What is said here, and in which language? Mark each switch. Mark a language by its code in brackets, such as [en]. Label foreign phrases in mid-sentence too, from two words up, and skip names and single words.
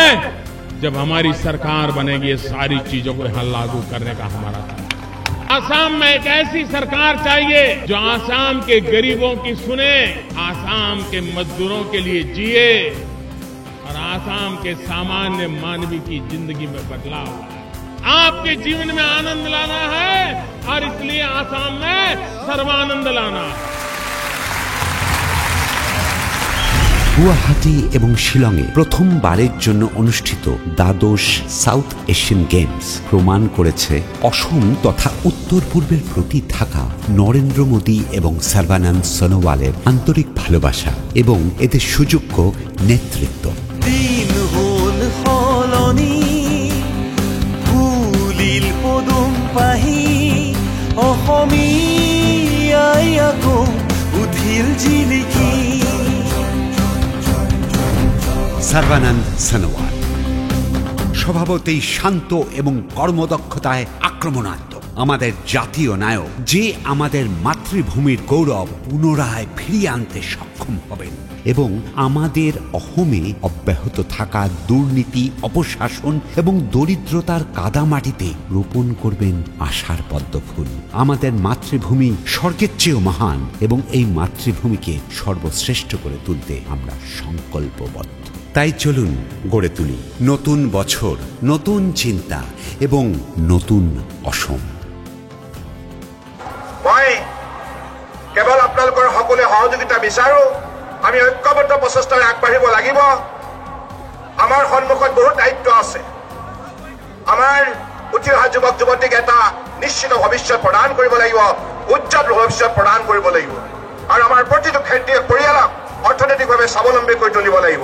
[hi] जब हमारी सरकार बनेगी, ये सारी चीजों को यहाँ लागू करने का हमारा आसाम में एक ऐसी सरकार चाहिए जो आसाम के गरीबों की सुने, आसाम के मजदूरों के लिए जिए और आसाम के सामान्य मानवी की जिंदगी में बदलाव लाए। आपके जीवन में आनंद लाना है और इसलिए आसाम में सर्वानंद लाना है। [bn] গুয়াহাটি এবং শিলংয়ে প্রথমবারের জন্য অনুষ্ঠিত দ্বাদশ সাউথ এশিয়ান গেমস প্রমাণ করেছে অসম তথা উত্তর পূর্বের প্রতি থাকা নরেন্দ্র মোদী এবং সর্বানন্দ সোনোওয়ালের আন্তরিক ভালোবাসা এবং এদের সুযোগ্য নেতৃত্ব। [as] দিন হল সলনি, ফুলিল পদুম পাহি, অসমীয়াই আকৌ উঠিল জিলিকি। [bn] সর্বানন্দ সোনোওয়াল স্বভাবতেই শান্ত এবং কর্মদক্ষতায় আক্রমণাত্মক, আমাদের জাতীয় নায়ক, যে আমাদের মাতৃভূমির গৌরব পুনরায় ফিরিয়ে আনতে সক্ষম হবেন এবং আমাদের অহমে অব্যাহত থাকা দুর্নীতি, অপশাসন এবং দরিদ্রতার কাদামাটিতে রোপণ করবেন আশার পদ্মফুল। আমাদের মাতৃভূমি স্বর্গের চেয়েও মহান এবং এই মাতৃভূমিকে সর্বশ্রেষ্ঠ করে তুলতে আমরা সংকল্পবদ্ধ। তাই চলুন গড়ে তুলি নতুন বছর, নতুন চিন্তা এবং নতুন অসম। [as] মই কেৱল আপোনালোকৰ সকলোৱে সহযোগিতা বিচাৰো। আমি ঐক্যবদ্ধ প্ৰচেষ্টাৰে আগবাঢ়িব লাগিব। আমাৰ সন্মুখত বহুত দায়িত্ব আছে। আমাৰ উঠি অহা যুৱক যুৱতীক এটা নিশ্চিত ভৱিষ্যত প্ৰদান কৰিব লাগিব, উজ্জ্বল ভৱিষ্যত প্ৰদান কৰিব লাগিব আৰু আমাৰ প্ৰতিটো ক্ষেত্ৰীয় পৰিয়ালক অৰ্থনৈতিকভাৱে স্বাৱলম্বী কৰি তুলিব লাগিব।